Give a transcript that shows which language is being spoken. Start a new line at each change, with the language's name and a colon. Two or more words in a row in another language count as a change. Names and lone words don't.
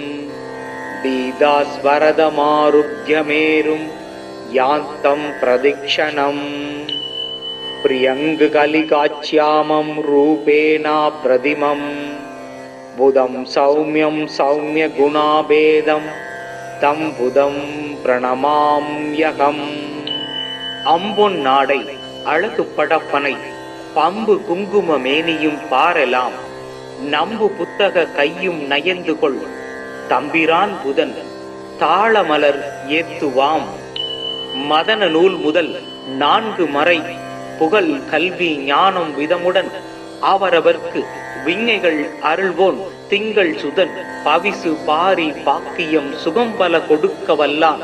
Sanskrit: पीतास्वरदमारुह्यमेरुं यान्तं प्रदक्षिणं प्रियङ्गकलिकाच्यामं रूपेण प्रतिमं बुधं सौम्यं सौम्यगुणाभेदं तं बुधं प्रणमाम्यहम्.
Tamil: அம்பொன் நாடை அழகு படப்பனை பம்பு குங்கும மேனியும் பாரெலாம் நம்பு புத்தக கையும் நயந்து கொள் தம்பிரான் புதன் தாளமலர் ஏத்துவாம். மதன நூல் முதல் 4 மறை புகழ் கல்வி ஞானம் விதமுடன் அவரவர்க்கு விஞ்ஞைகள் அருள்வோன் திங்கள் சுதன் பவிசு பாரி பாக்கியம் சுகம்பல கொடுக்க வல்லான்.